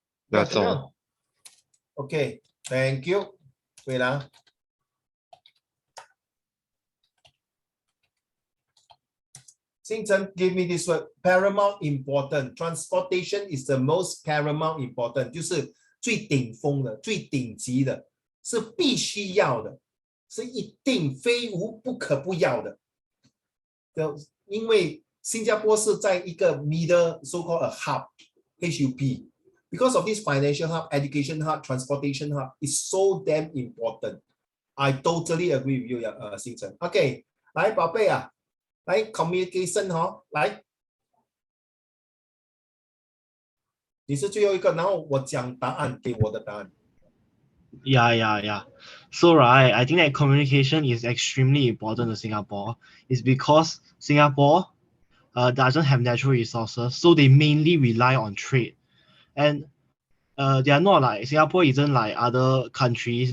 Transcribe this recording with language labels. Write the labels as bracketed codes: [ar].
[en] That's all. Okay, thank you. Wait. Xing Chen, give me this word. Paramount important. Transportation is the most paramount important. [zh] 就是最顶峰的、最顶级的，是必须要的，是一定非无不可不要的。因为新加坡是在一个 middle, [en] so-called a hub, HUP. Because of this financial hub, education hub, transportation hub is so damn important. I totally agree with you, Xing Chen. [zh] OK, 来，宝贝啊。来 communication 来，你是最后一个，然后我讲答案给我的答案。 [en] Yeah. So right, I think that communication is extremely important to Singapore. It's because Singapore doesn't have natural resources, so they mainly rely on trade. And they are not like Singapore isn't like other countries.